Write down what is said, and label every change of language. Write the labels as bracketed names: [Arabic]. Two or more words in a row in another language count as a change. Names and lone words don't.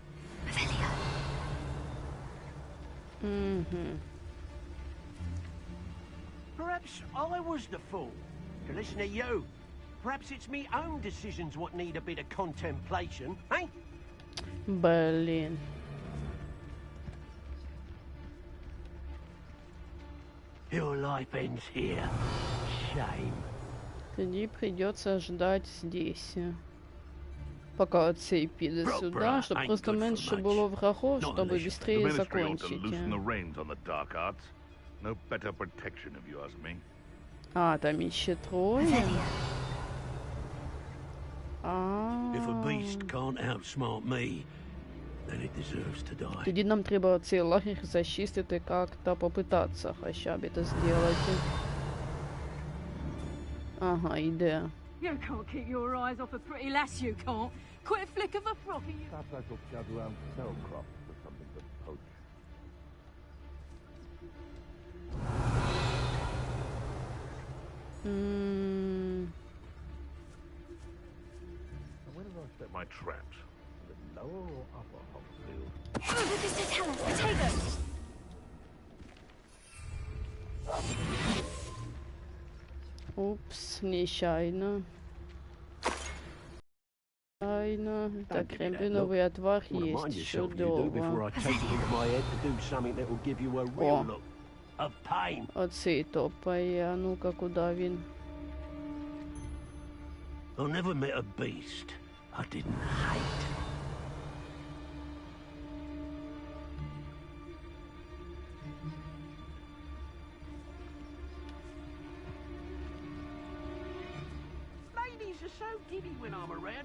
[English] Perhaps I was the fool to listen to you. Perhaps it's me own decisions what need a bit of contemplation, eh? [Russian] Блин. [English] Your life ends here. Shame. [Russian] Тоді придется ждать здесь. [Ukrainian] Пока цей піде сюда, щоб просто менше було врагов, щоб [English] The [Russian] быстрее [English] ministry ought to [Russian] закончить. [English] loosen the reins on the dark arts. No better protection, if you ask me. [Ukrainian] А, там іще троє. [English] If a beast can't outsmart me, then it deserves to die. [Ukrainian] Тоді нам треба цей лагерь зачистити, [Russian] как-то попытаться [Ukrainian] хоча б [Russian] это сделать. [Ukrainian] Ага, іде. [English] You can't keep your eyes off a pretty lass, you can't. Quit a flick of a frock and you... Perhaps I shall scout around Cellcroft for something to poach. Where did I set my traps? The lower or upper Hogsfield? Lucas, to tell us, potatoes! [Russian] Упс, нечаянно. Так, рябиновый отвар есть, [Ukrainian] чудово. Оцей топає, а [Russian] ну-ка, куда [Ukrainian] він? [English] I never met a beast I didn't hate. Ladies are so giddy when I'm around.